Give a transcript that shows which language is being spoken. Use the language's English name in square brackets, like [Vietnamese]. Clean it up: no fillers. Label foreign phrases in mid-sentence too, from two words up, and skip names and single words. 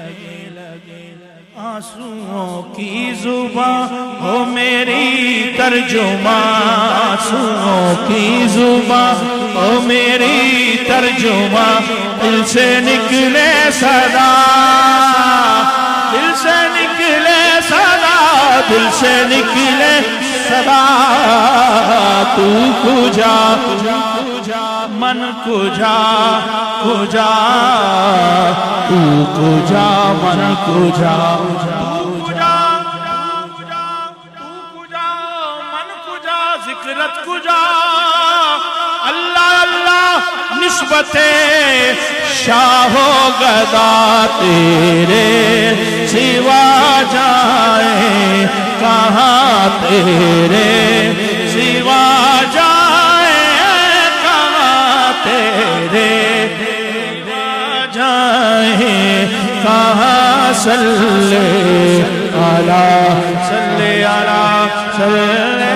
[Urdu] آنسوؤں کی زباں ہو میری ترجمان، آنسوؤں کی زباں ہو میری ترجمان، دل سے نکلے صدا، دل سے نکلے صدا، دل سے نکلے صدا، [Persian] تو کجا من کجا کجا، تو کجا من کجا، تو کجا من کجا، ذکرت کجا، [Urdu] اللہ اللہ نسبت شاہ و گدا تیرے سوا جائے کہاں، تیرے سوا جائے کہاں، تیرے سوا جائے کہاں، [Arabic] صلی علی صلی علی صلی